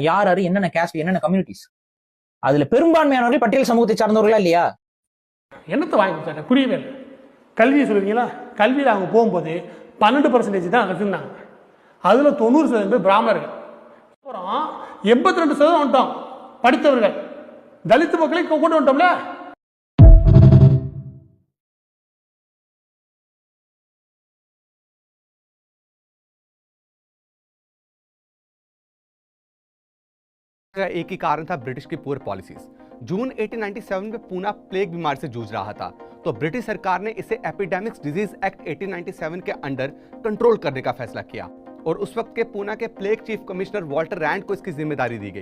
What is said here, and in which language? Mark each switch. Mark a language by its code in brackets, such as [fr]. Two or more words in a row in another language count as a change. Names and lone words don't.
[ta] யார் என்னென்ன கேஸ்ட், என்னென்ன கம்யூனிட்டிஸ், அதுல பெரும்பான்மையானவர்கள் பட்டியல் சமூகத்தை சார்ந்தவர்களா இல்லையா? என்னத்தை வாங்கி கொடுத்தாங்க புரியவே இல்லை. கல்வியை சொல்லுவீங்களா? கல்வியில் அவங்க போகும்போது 12% தான் எடுத்திருந்தாங்க. அதில் 90% பேர் பிராமணர்கள். அப்புறம் 82% வந்துட்டோம் படித்தவர்கள். தலித் மக்களை கொண்டு வந்துட்டோம்ல. [hi] एक ही कारण था ब्रिटिश की [en] poor policies. [hi] जून 1897 में पूना प्लेग बीमारी से जूझ रहा था, तो ब्रिटिश सरकार ने इसे एपिडेमिक्स डिजीज एक्ट 1897 के अंडर कंट्रोल करने का फैसला किया और उस वक्त के पूना के [en] plague chief commissioner [hi] वॉल्टर रैंड को इसकी जिम्मेदारी दी गई।